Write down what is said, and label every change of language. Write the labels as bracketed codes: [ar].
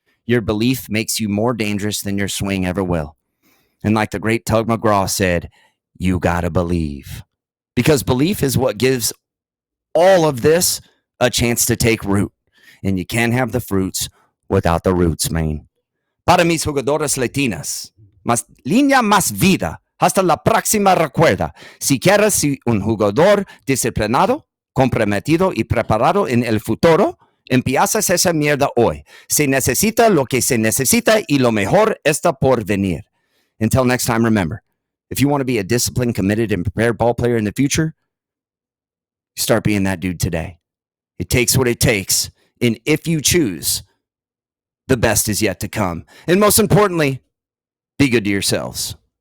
[en] Your belief makes you more dangerous than your swing ever will. And like the great Tug McGraw said, you got to believe. Because belief is what gives all of this a chance to take root. And you can't have the fruits without the roots, man. [es] Para mis jugadores latinas, más línea más vida. Hasta la próxima recuerda. Si quieres ser un jugador disciplinado, comprometido y preparado en el futuro, empiezas esa mierda hoy. Se necesita lo que se necesita y lo mejor está por venir. [en] Until next time, remember, if you want to be a disciplined, committed, and prepared ball player in the future, start being that dude today. It takes what it takes. And if you choose, the best is yet to come. And most importantly, be good to yourselves.